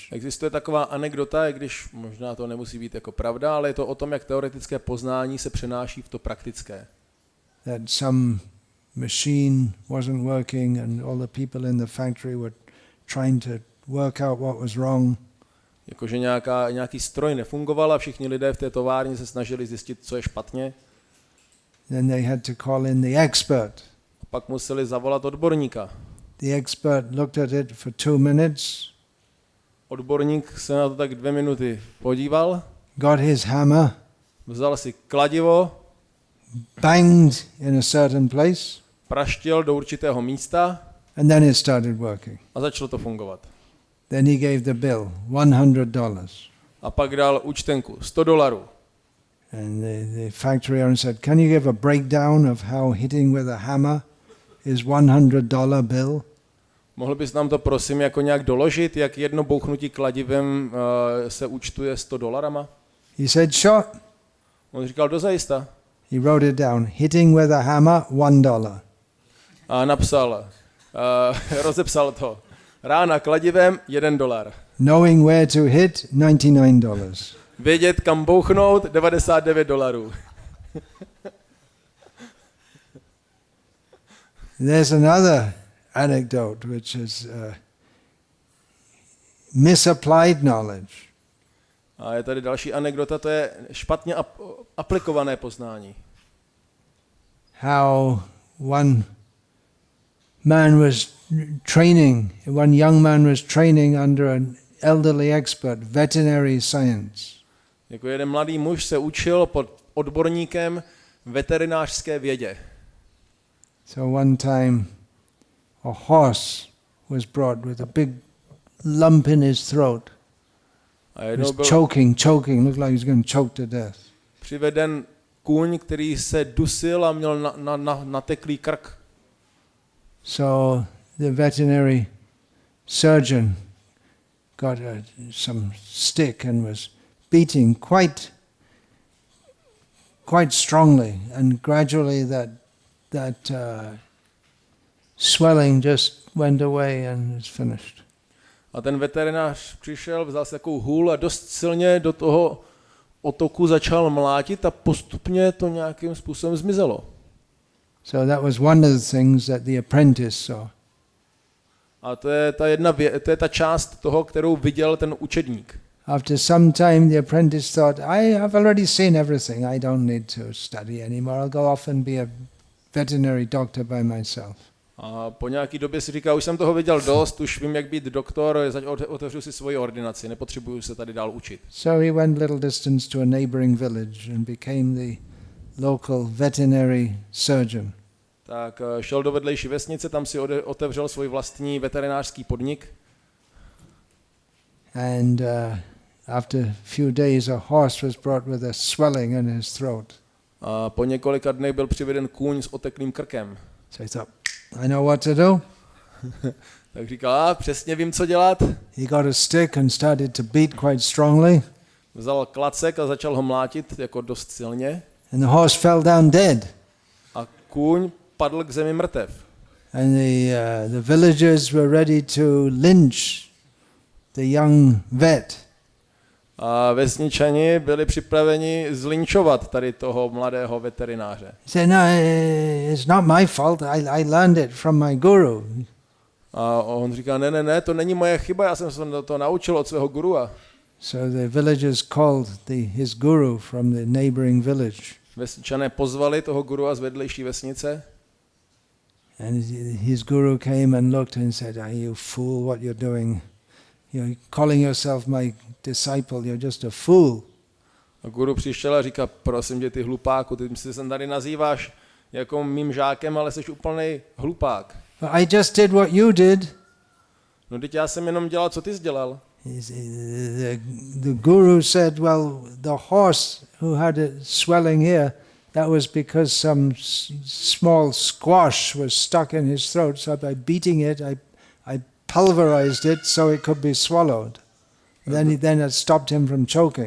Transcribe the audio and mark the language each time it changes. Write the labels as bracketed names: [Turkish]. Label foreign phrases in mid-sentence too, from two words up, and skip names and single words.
[Czech] Existuje taková anekdota, i když možná to nemusí být jako pravda, ale je to o tom, jak teoretické poznání se přenáší v to praktické. [English] That some machine wasn't working and all the people in the factory were trying to work out what was wrong. [Czech] Jakože nějaký stroj nefungoval a všichni lidé v té továrně se snažili zjistit, co je špatně. [English] Then they had to call in the expert. [Czech] A pak museli zavolat odborníka. [English] The expert looked at it for 2 minutes. [Czech] Odborník se na to tak 2 minuty podíval. [English] Got his hammer. [Czech] Vzal si kladivo. [English] Banged in a certain place. [Czech] Praštil do určitého místa. [English] And then it started working. [Czech] A začalo to fungovat. [English] Then he gave the bill, $100. [Czech] A pak dal účtenku, $100. [English] And the factory owner said, "Can you give a breakdown of how hitting with a hammer is $100 bill?" [Czech] Mohl bys nám to prosím jako nějak doložit, jak jedno bouchnutí kladivem se účtuje $100? [English] He said, "Sure." [Czech] On říkal, dozajista. [English] He wrote it down, hitting with a hammer, $1. [Czech] A napsal, rozepsal to. Rána kladivem, $1. [English] Knowing where to hit, $99. [Czech] Vědět, kam bouchnout, $99. [English] There's another anecdote which is misapplied knowledge. [Czech] A je tady další anekdota, to je špatně aplikované poznání. [English] How one young man was training under an elderly expert, veterinary science. [Czech] Jako jeden mladý muž se učil pod odborníkem veterinářské vědě. [English] So one time a horse was brought with a big lump in his throat. He was choking, looked like he was going to choke to death. [Czech] Přiveden kůň, který se dusil a měl nateklý krk. [English] So the veterinary surgeon got some stick and was beating quite strongly, and gradually that swelling just went away and is finished. [Czech] A ten veterinář přišel, vzal si takovou hůl a dost silně do toho otoku začal mlátit a postupně to nějakým způsobem zmizelo. [English] So that was one of the things that the apprentice saw. [Czech] A to je ta část toho, kterou viděl ten učedník. [English] After some time the apprentice thought, I have already seen everything, I don't need to study anymore, I'll go off and be a veterinary doctor by myself. [Czech] A po nějaký době si říká, už jsem toho viděl dost, už vím, jak být doktor, otevřu si svoji ordinaci, nepotřebuju se tady dál učit. [English] So he went little distance to a neighboring village and became the local veterinary surgeon. [Czech] Tak šel do vedlejší vesnice, tam si otevřel svůj vlastní veterinářský podnik. [English] And after a few days a horse was brought with a swelling in his throat. [Czech] A po několika dnech byl přiveden kůň s oteklým krkem. [English] So he thought, I know what to do. [Czech] Tak říkal, přesně vím, co dělat. [English] He got a stick and started to beat quite strongly. [Czech] Vzal klacek a začal ho mlátit jako dost silně. [English] And the horse fell down dead. [Czech] A kůň padl k zemi mrtev. [English] And the villagers were ready to lynch the young vet. [Czech] A vesničani byli připraveni zlinčovat tady toho mladého veterináře. [English] He said, no, it's not my fault. I learned it from my guru. [Czech] A on říká, ne, to není moje chyba, já jsem se to naučil od svého gurua. [English] So the villagers called his guru from the neighboring village. [Czech] Vesničané pozvali toho gurua z vedlejší vesnice. [English] And his guru came and looked and said, you fool, what you're doing. You're calling yourself my disciple, you're just a fool. [Czech] A guru přišel a říká, prosím tě, ty hlupáku, ty se tady nazýváš jako mým žákem, ale jsi úplnej hlupák. [English] But I just did what you did. [Czech] No teď já jsem jenom dělal, co ty jsi dělal. [English] The guru said, well, the horse who had a swelling here, that was because some small squash was stuck in his throat. So by beating it, I pulverized it so it could be swallowed. Then it stopped him from choking.